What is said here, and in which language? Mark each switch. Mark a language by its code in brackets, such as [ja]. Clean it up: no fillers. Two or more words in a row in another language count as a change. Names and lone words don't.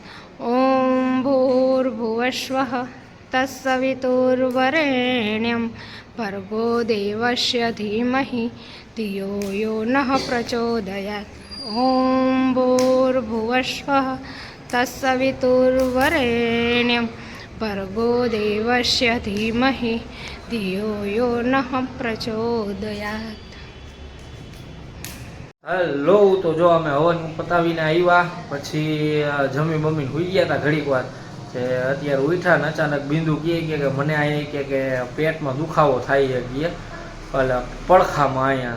[sa] ॐ भूर्भुवस्वः तत्सवितुर्वरेण्यं भर्गो देवस्य धीमहि धियो यो नः प्रचोदयात्. ॐ भूर्भुवस्वः तत्सवितुर्वरेण्यं भर्गो देवस्य धीमहि धियो यो नः प्रचोदयात्. [gu] હેલો, તો જો અમે હવન પતાવીને આવ્યા, પછી જમી બમીને સુઈ ગયા હતા ઘડીક વાર. કે અત્યારે ઉઠ્યા ને અચાનક બિંદુ કહે કે મને અહીંયા કે પેટમાં દુખાવો થાય છે, એટલે પડખામાં અહીંયા.